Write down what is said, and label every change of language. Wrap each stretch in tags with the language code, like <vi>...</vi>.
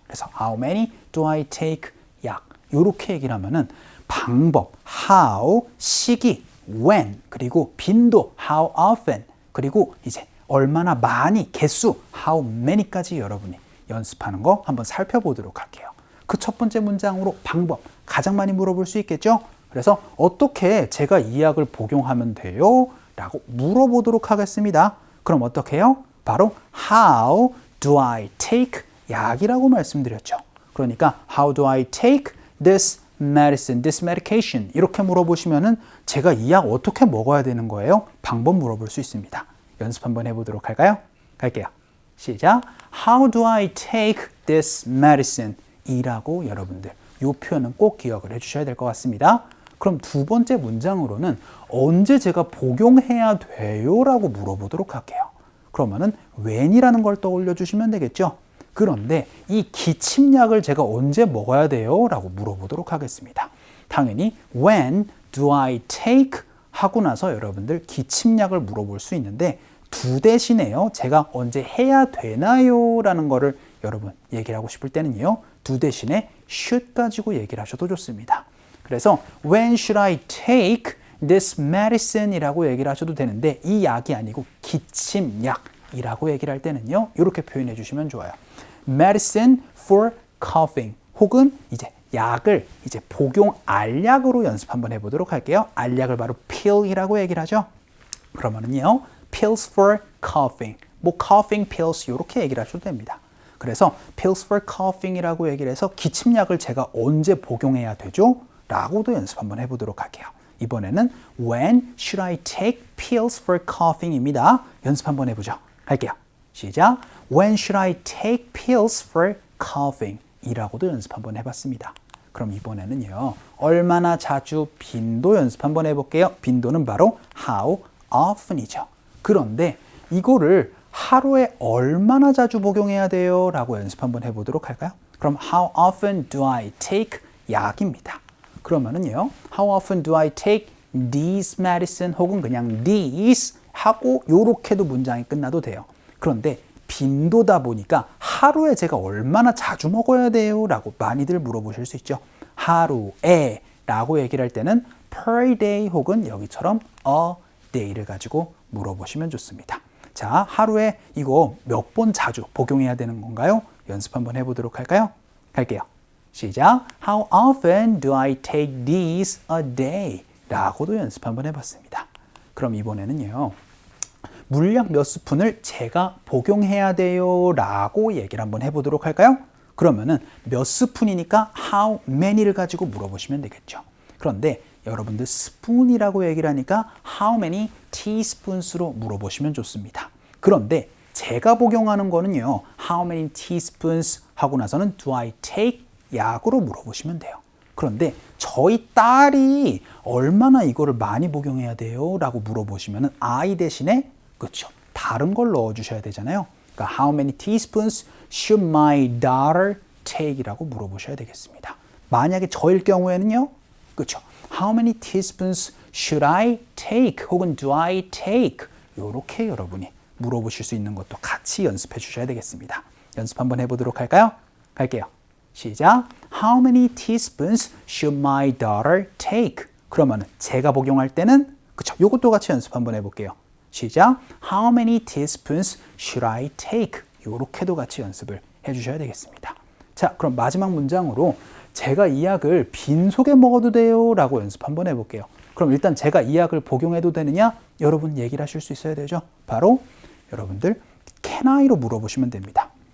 <ko>그래서</ko> <en>how many do I take</en> <ko>약 이렇게 얘기를 하면은 방법 how, 시기 when, 그리고 빈도 how often, 그리고 이제 얼마나 많이, 개수 how many까지 여러분이 연습하는 거 한번 살펴보도록 할게요. 그 첫 번째 문장으로 방법 가장 많이 물어볼 수 있겠죠. 그래서 어떻게 제가 이 약을 복용하면 돼요? 라고 물어보도록 하겠습니다. 그럼 어떻게 해요? 바로</ko> <en>How do I take</en> <ko>약이라고 말씀드렸죠. 그러니까</ko> <en>How do I take this medicine, this medication</en> <ko>이렇게 물어보시면은 제가 이 약 어떻게 먹어야 되는 거예요? 방법 물어볼 수 있습니다. 연습 한번 해보도록 할까요? 갈게요. 시작.</ko> <en>How do I take this medicine?</en> <ko>이라고 여러분들 이 표현은 꼭 기억을 해주셔야 될 것 같습니다. 그럼 두 번째 문장으로는 언제 제가 복용해야 돼요? 라고 물어보도록 할게요. 그러면은 when이라는 걸 떠올려 주시면 되겠죠. 그런데 이 기침약을 제가 언제 먹어야 돼요? 라고 물어보도록 하겠습니다.</ko> <en>당연히 when do I take?</en> <ko>하고 나서 여러분들 기침약을 물어볼 수 있는데 두 대신에요. 제가 언제 해야 되나요? 라는 거를 여러분 얘기를 하고 싶을 때는요. 두 대신에 should 가지고 얘기를 하셔도 좋습니다. 그래서</ko> <en>when should I take this medicine</en> <ko>이라고 얘기를 하셔도 되는데 이 약이 아니고 기침약이라고 얘기를 할 때는요. 이렇게 표현해 주시면 좋아요. medicine for coughing 혹은 이제 약을 이제 복용 알약으로 연습 한번 해보도록 할게요. 알약을 바로 pill이라고 얘기를 하죠. 그러면은요. pills for coughing 뭐 coughing pills 이렇게 얘기를 하셔도 됩니다. 그래서 pills for coughing이라고 얘기를 해서 기침약을 제가 언제 복용해야 되죠? 라고도 연습 한번 해보도록 할게요. 이번에는</ko> <en>when should I take pills for coughing입니다.</en> <ko>연습 한번 해보죠. 갈게요. 시작.</ko> <en>When should I take pills for coughing?</en> <ko>이라고도 연습 한번 해봤습니다. 그럼 이번에는요. 얼마나 자주 빈도 연습 한번 해볼게요. 빈도는 바로 how often이죠. 그런데 이거를 하루에 얼마나 자주 복용해야 돼요? 라고 연습 한번 해보도록 할까요? 그럼</ko> <en>how often do I take 약입니다.</en> <ko>그러면은요.</ko> <en>How often do I take these medicine</en> <ko>혹은 그냥</ko> <en>these</en> <ko>하고 요렇게도 문장이 끝나도 돼요. 그런데 빈도다 보니까 하루에 제가 얼마나 자주 먹어야 돼요? 라고 많이들 물어보실 수 있죠. 하루에 라고 얘기를 할 때는 per day 혹은 여기처럼 a day를 가지고 물어보시면 좋습니다. 자, 하루에 이거 몇 번 자주 복용해야 되는 건가요? 연습 한번 해보도록 할까요? 갈게요. 시작.</ko> <en>How often do I take these a day?</en> <ko>라고도 연습 한번 해봤습니다. 그럼 이번에는요. 물약 몇 스푼을 제가 복용해야 돼요 라고 얘기를 한번 해보도록 할까요? 그러면은 몇 스푼이니까 how many를 가지고 물어보시면 되겠죠. 그런데 여러분들 스푼이라고 얘기를 하니까 how many teaspoons로 물어보시면 좋습니다. 그런데 제가 복용하는 거는요, how many teaspoons 하고 나서는</ko> <en>do I take</en> <ko>약으로 물어보시면 돼요. 그런데 저희 딸이 얼마나 이거를 많이 복용해야 돼요? 라고 물어보시면 I 대신에 그렇죠, 다른 걸 넣어주셔야 되잖아요.</ko> <en>그러니까 how many teaspoons should my daughter take?</en> <ko>이라고 물어보셔야 되겠습니다. 만약에 저일 경우에는요, 그렇죠,</ko> <en>how many teaspoons should I take? 혹은 do I take?</en> <ko>이렇게 여러분이 물어보실 수 있는 것도 같이 연습해 주셔야 되겠습니다. 연습 한번 해보도록 할까요? 갈게요. 시작.</ko> <en>How many teaspoons should my daughter take?</en> <ko>그러면 제가 복용할 때는 그쵸, 요것도 같이 연습 한번 해볼게요. 시작.</ko> <en>How many teaspoons should I take?</en> <ko>요렇게도 같이 연습을 해주셔야 되겠습니다. 자, 그럼 마지막 문장으로 제가 이 약을 빈속에 먹어도 돼요? 라고 연습 한번 해볼게요. 그럼 일단 제가 이 약을 복용해도 되느냐? 여러분 얘기를 하실 수 있어야 되죠. 바로 여러분들 can I로 물어보시면 됩니다.</ko>